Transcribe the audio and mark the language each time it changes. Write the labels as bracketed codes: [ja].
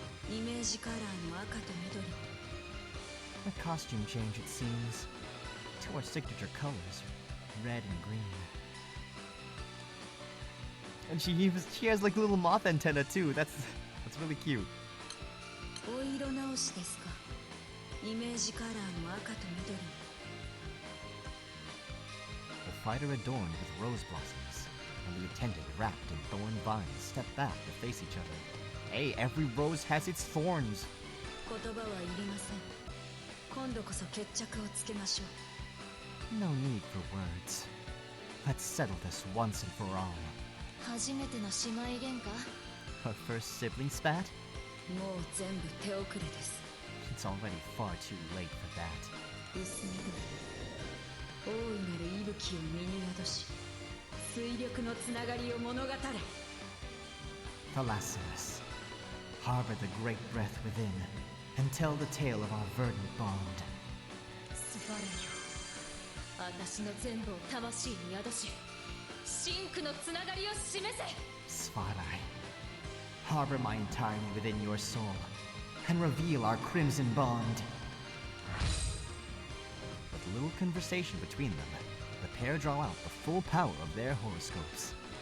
[ja] イメージカラーの赤と緑。 [en] A costume change, it seems. To our signature colors, red and green. And she has like little moth antenna too. That's really cute. [ja] お色直しですか。イメージカラーの赤と緑。 [en] The fighter adorned with rose blossoms, and the attendant wrapped in thorn vines step back to face each other. Hey, every rose has its thorns. [ja] 言葉はいりません。今度こそ決着をつけましょう。 [en] No need for words. Let's settle this once and for all. [ja] 初めての姉妹喧嘩。 [en] Our first sibling spat? [ja] もう全部手遅れです。 [en] It's already far too late for that. [ja] 薄緑。大いなる息吹を身に宿し、水力のつながりを物語れ。 [en] Thalassius, harbor the great breath within, and tell the tale of our verdant bond. [ja] スファレよ、私の全部を魂に宿し、真紅のつながりを示せ。 [en] Svarai, harbor my entirety within your soul, and reveal our crimson bond. With little conversation between them, the pair draw out the full power of their horoscopes.